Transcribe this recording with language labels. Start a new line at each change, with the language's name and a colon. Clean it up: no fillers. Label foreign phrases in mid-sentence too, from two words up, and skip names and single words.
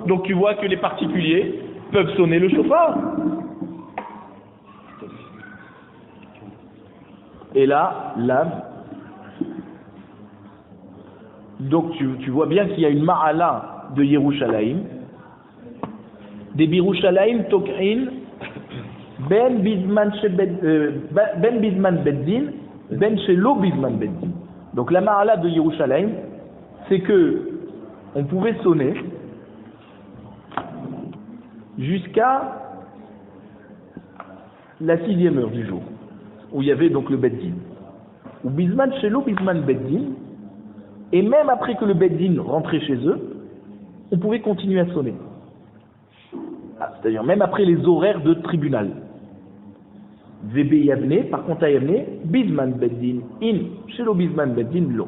French: Donc tu vois que les particuliers peuvent sonner le shofar. Et là, donc tu vois bien qu'il y a une ma'ala de Yerushalayim, des
Hebrew: ירושלים תוקעין בין בזמן בית דין בין שלא בזמן בית דין.
French: Donc la ma'ala de Yerushalayim, c'est que on pouvait sonner jusqu'à la 6e heure du jour, où il y avait donc le Beddin.
Hebrew: או בזמן שלא בזמן בית דין.
French: Et même après que le Beddin rentrait chez eux, on pouvait continuer à sonner. C'est-à-dire même après les horaires de tribunal.
Hebrew: וביבנה,
French: par contre à Yavne,
Hebrew: בזמן בית דין, אין,
French: chez le
Hebrew: בזמן בית דין, לא.